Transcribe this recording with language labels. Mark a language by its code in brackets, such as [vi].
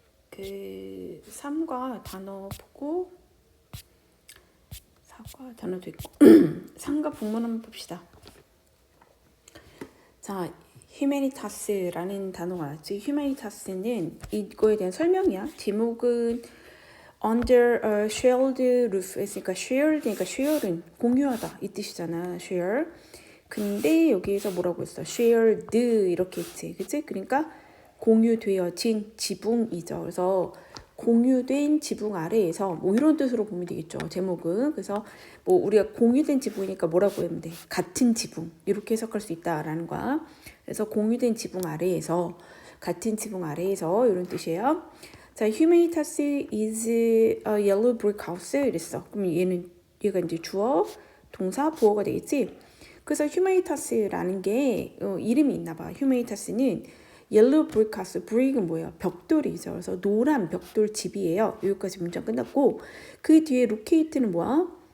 [ko] 그 3과 단어 보고 4과 단어도 있고 3과 본문 한번 봅시다. 자, 휴메니타스라는 단어가 나왔지. 휴메니타스는 이거에 대한 설명이야. [en] 제목은 Under a shared roof. [ko] 그러니까 shared니까 share은 공유하다 이 뜻이잖아. [en] share. [ko] 근데 여기에서 뭐라고 했어? shared 이렇게 했지. 그치? 그러니까 공유되어진 지붕이죠. 그래서 공유된 지붕 아래에서 뭐 이런 뜻으로 보면 되겠죠. 제목은. 그래서 뭐 우리가 공유된 지붕이니까 뭐라고 하면 돼? 같은 지붕. 이렇게 해석할 수 있다라는 거야. 그래서 공유된 지붕 아래에서 같은 지붕 아래에서 이런 뜻이에요. [en] 자, Humanitas is a yellow brick house 이랬어. [ko] 그럼 얘가 이제 주어, 동사, 보어가 되겠지. 그래서 Humanitas라는 게 이름이 있나 봐. Humanitas는 옐로우 브릭 하우스, 브릭은 뭐예요? 벽돌이죠. 그래서 노란 벽돌 집이에요. 여기까지 문장 끝났고 그 뒤에 로케이트는 뭐야?